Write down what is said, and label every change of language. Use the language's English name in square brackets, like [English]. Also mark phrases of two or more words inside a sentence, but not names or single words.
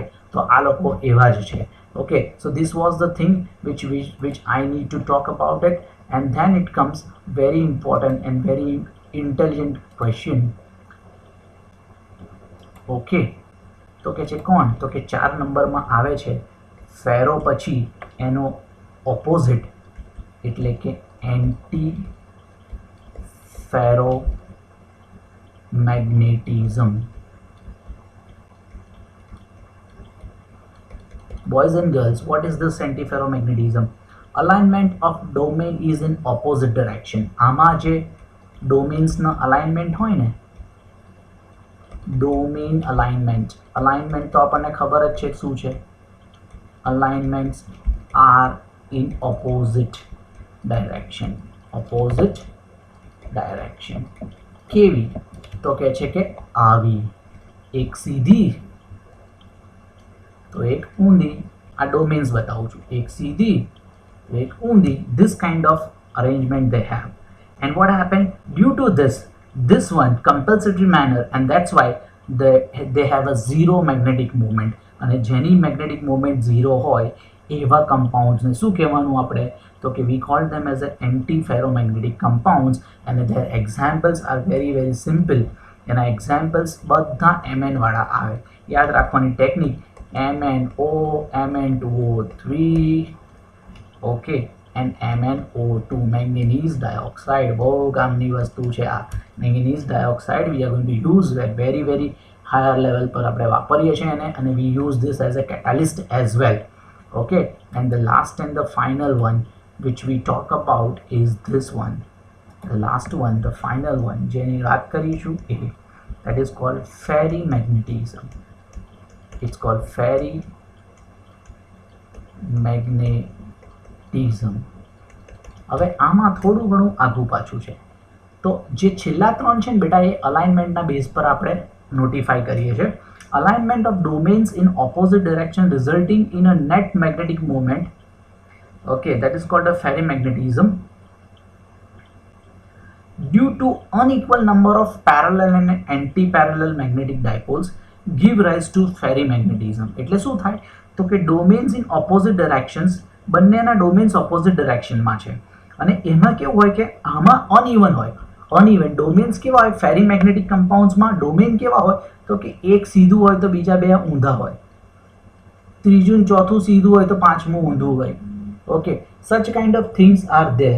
[Gujarati] તો આ લોકો એવા જ છે. [English] Okay, so this was the thing which I need to talk about it, and then it comes very important and very intelligent question. [Gujarati] Okay, તો કે છે કોણ તો કે 4 નંબરમાં આવે છે ફેરો પછી એનો ઓપોઝિટ એટલે કે [English] anti ferro magnetism. Boys and girls, what is this antiferromagnetism? Alignment of domain is in opposite direction. [Gujarati] આમાં જે domains ના alignment હોય ને, [English] domain alignment [Gujarati] તો આપણને ખબર જ છે શું છે. [English] Alignments are in opposite direction. [Gujarati] કેવી તો કહે છે કે આવી, એક સીધી તો એક ઊંધી. આ ડોમેન્સ બતાવું છું, એક સીધી એક ઊંધી. [English] This kind of arrangement they have, and what happened due to this one compulsory manner, and that's why they have a zero magnetic moment. [Gujarati] અને જેની [English] magnetic moment zero [Gujarati] હોય એવા [English] compounds [Gujarati] ને શું કહેવાનું આપણે તો કે [English] we call them as a anti-ferromagnetic compounds, and their examples are very very simple. [Gujarati] એના examples બધા Mn વાળા આવે. યાદ રાખવાની ટેકનિક MnO, [English] Mn2O3, okay, and MnO2, manganese dioxide. [Gujarati] બહુ કામની વસ્તુ છે આ [English] manganese dioxide. We are going to use at very very higher level [Gujarati] પર આપણે વાપરીએ છીએ એને, અને [English] we use this as a catalyst as well. Okay, and the last and the final one which we talk about is this one. The last one, the final one, [Gujarati] જેની વાત કરીશું એ, [English] that is called ferrimagnetism. It's called ferrimagnetism. હવે આમાં થોડું ઘણું આઘું પાછું છે. તો જે છેલ્લા 3 છે ને બેટા એ alignmentના base પર આપણે નોટિફાઈ કરીએ છીએ. Alignment of domains in opposite direction resulting in a net magnetic moment. Okay, that is called a ferrimagnetism. Due to unequal number of parallel and anti-parallel magnetic dipoles give rise to ferrimagnetism. [Gujarati] એટલે શું થાય તો કે [English] domains in opposite directions, [Gujarati] બંનેના [English] domains opposite direction [Gujarati] માં છે અને એમાં કેવું હોય કે આમાં uneven હોય. [English] uneven domains [Gujarati] કેવા હોય [English] ferrimagnetic compoundsમાં? [Gujarati] ડોમેન કેવા હોય તો કે એક સીધું હોય તો બીજા બે ઊંધા હોય, ત્રીજું ચોથું સીધું હોય તો પાંચમું ઊંધું હોય. [English] Okay, such kind of things are there.